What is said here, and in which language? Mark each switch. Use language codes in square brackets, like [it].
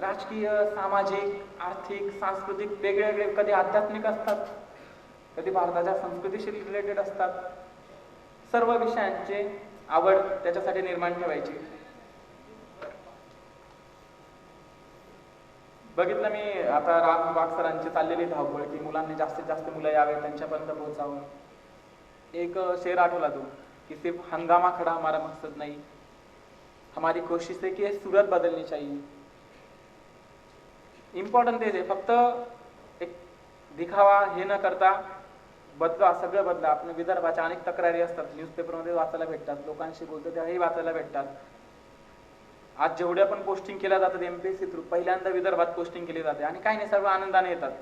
[mr] राजकीय, सामाजिक, आर्थिक, सांस्कृतिक वेगळे वेगळे, कधी आध्यात्मिक असतात, कधी भारताच्या संस्कृतीशी रिलेटेड असतात. सर्व विषयांचे आवड त्याच्यासाठी निर्माण ठेवायची. बघितलं मी आता राम वाघ सरांची चाललेली धावपळ की मुलांनी जास्तीत जास्त मुलं यावे, त्यांच्यापर्यंत पोहोचावं. एक शेर आठवला तो [hi] कि सिर्फ हंगामा खड़ा हमारा मकसद नहीं, हमारी कोशिश है कि सूरत बदलनी चाहिए. [mr] इम्पॉर्टंट तेच आहे, फक्त एक दिखावा हे न करता बदला, सगळं बदला. आपण विदर्भाच्या अनेक तक्रारी असतात, न्यूजपेपरमध्ये वाचायला भेटतात, लोकांशी बोलतो तेव्हाही वाचायला भेटतात. आज जेवढ्या पण पोस्टिंग केल्या जातात MPSC थ्रू पहिल्यांदा विदर्भात पोस्टिंग केली जाते आणि काही नाही, सर्व आनंदाने येतात.